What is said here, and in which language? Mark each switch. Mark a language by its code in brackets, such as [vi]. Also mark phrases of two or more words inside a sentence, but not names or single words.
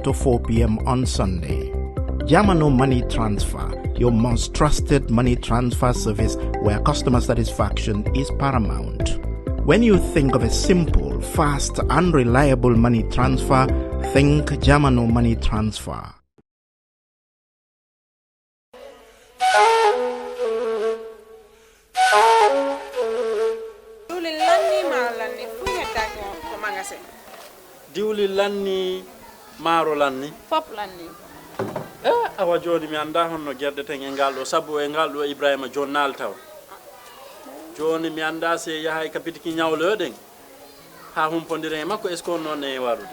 [en] to 4 p.m. on Sunday. Jamano Money Transfer, your most trusted money transfer service where customer satisfaction is paramount. When you think of a simple, fast, and reliable money transfer, think Jamano Money Transfer. [ff] Diwli lanni maro lanni fop lanni awa joni mi anda honno gerdeten e ngal ɗo sabu e ngal ɗo Ibrahima jonnal taw joni mi anda se yahay kapitiki ñawloɗen ha humpodire makko [fr] est ce que [ff] noon e warude